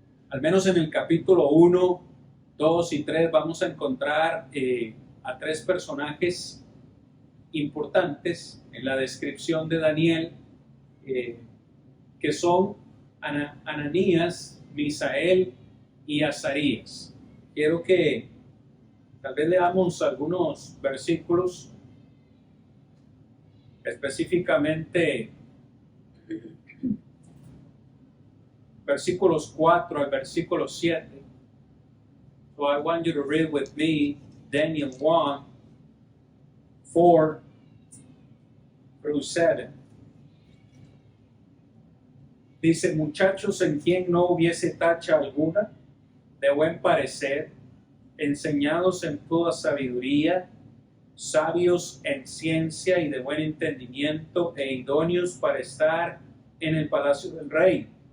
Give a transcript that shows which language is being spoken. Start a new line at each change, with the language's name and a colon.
Spanish: Al menos en el capítulo 1, 2 y 3 vamos a encontrar a tres personajes importantes en la descripción de Daniel, que son Ananías, Misael y Azarías. Quiero que tal vez leamos algunos versículos, específicamente versículos 4 al versículo 7.
English: So I want you to read with me Daniel 1, 4 through 7.
Spanish: Dice: muchachos en quien no hubiese tacha alguna, de buen parecer, enseñados en toda sabiduría, sabios en ciencia y de buen entendimiento, e idóneos para estar en el palacio del rey,